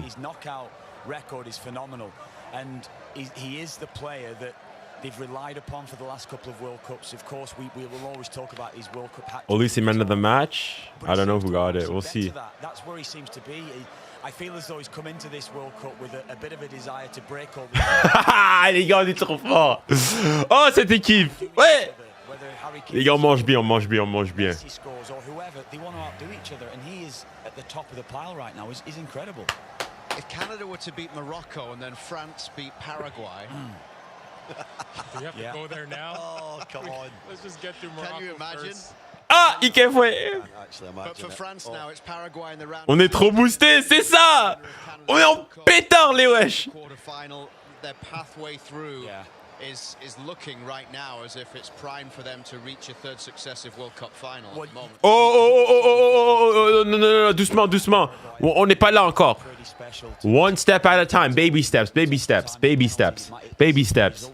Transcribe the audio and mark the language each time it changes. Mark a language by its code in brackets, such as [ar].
[en] His knockout record is phenomenal, and he is the player that they've relied upon for the last couple of World Cups. Of course, we will always talk about his World Cup hat. Olise, man of the match? I don't know who got it. We'll see. That's where he seems to be. I feel as though he's come into this World Cup with a bit of a desire to break all the... [fr] Les gars, on est trop fort. Oh, cette équipe. Ouais. Les gars, on mange bien, on mange bien, on mange bien. [en] He scores or whoever, they want to outdo each other, and he is at the top of the pile right now. He's incredible. If Canada were to beat Morocco and then France beat Paraguay... Do we have to go there now? Oh, come on. Let's just get through Morocco. Can you imagine? First. Ah, 𝙊𝙊𝘾𝘼𝙎. But for France now, it's Paraguay in the round. [fr] On est trop boosté, c'est ça. On est en pétard, les wesh. [en] Quarterfinal, their pathway through is looking right now as if it's prime for them to reach a 3rd successive World Cup final at the moment. [fr] Oh, non, non, non, doucement, doucement. On n'est pas là encore. [en] One step at a time, baby steps, baby steps, baby steps, baby steps.